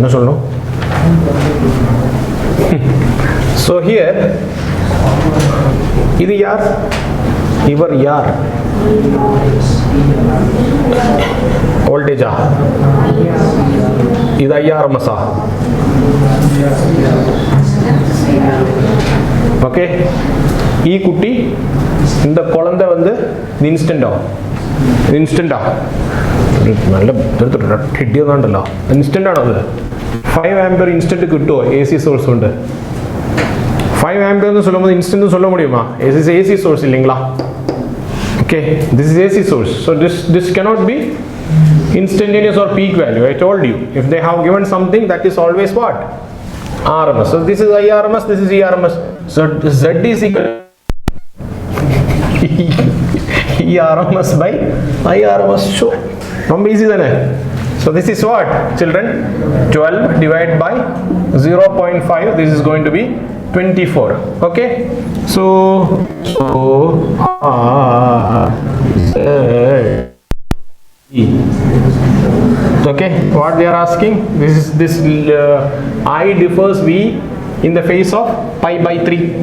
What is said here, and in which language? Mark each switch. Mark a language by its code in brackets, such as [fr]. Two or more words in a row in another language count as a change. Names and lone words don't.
[ta] என்ன சொல்லணும்? [en] So here [ta] இது யார்? இவர் யார்? வோல்டேஜா? இது IRMS. ஓகே, [ml] ഈ കുട്ടി [ta] இந்த குழந்தை வந்து [ml] ഇൻസ്റ്റന്റോ നല്ല ഹെഡിയൊന്നുണ്ടല്ലോ, ഇൻസ്റ്റന്റ് ആണോ? അത് 5 ആംപിയർ ഇൻസ്റ്റന്റ് കിട്ടുമോ? [en] AC source [ml] ഉണ്ട്. [ta] 5 ആംപിയർனு சொல்லும்போது இன்ஸ்டன்ட் சொல்ல முடியுமா? [en] AC source [ta] இல்லைங்களா? [en] Okay, this is AC source, so this cannot be instantaneous or peak value. I told you, if they have given something, that is always what? RMS. So this is IRMS, this is ERMS. So Z is equal ERMS by IRMS. [ta] So ரொம்ப ஈஸி தானே? [en] So this is what, children? 12 divided by 0.5. This is going to be 24. Okay. So okay, what they are asking, this I differs V in the face of pi by 3.